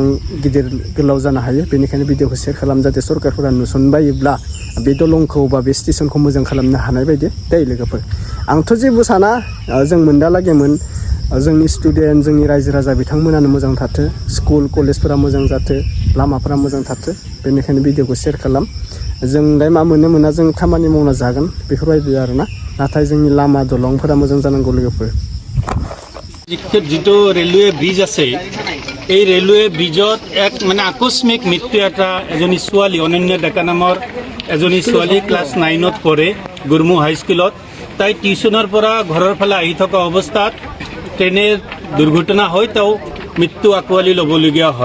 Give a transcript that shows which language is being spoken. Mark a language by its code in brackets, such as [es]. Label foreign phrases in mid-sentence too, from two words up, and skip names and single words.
[brx] गिदिर गोलाव जानो हायो बेनिखायनो भिडिअखौ शेयार खालाम जाहाथे सरकारफोरा नुसनबायोब्ला बे दलंखौ बा बे स्टेशनखौ मोजां खालामनो हानाय बायदि दै लोगोफोर आंथ' जेबो साना जों मोनदालागैमोन जोंनि स्टुडेन्ट जोंनि रायजो राजा बिथांमोनानो मोजां थाथो स्कुल कलेजफोरा मोजां जाथो लामाफोरा मोजां थाथो बेनिखायनो भिडिअखौ शेयार खालाम जोंलाय मा मोनो मोना जों खामानि मावना जागोन बेफोरबायदि आरोना नाथाय जोंनि लामा दलंफोरा मोजां जानांगौ लोगोफोर [as] যিটো ৰেলৱে ব্ৰিজ আছে এই ৰেলৱে ব্ৰিজত এক মানে আকস্মিক মৃত্যু এজনী ছোৱালী অনন্য ডেকা নামৰ এজনী ছোৱালী ক্লাছ 9ত পঢ়ে গুৰমু হাইস্কুলত তাই টিউচনৰ পৰা ঘৰৰ ফালে আহি থকা অৱস্থাত ট্ৰেইনৰ দুৰ্ঘটনা হয় তেওঁ মৃত্যু আকোৱালি ল'বলগীয়া হয়।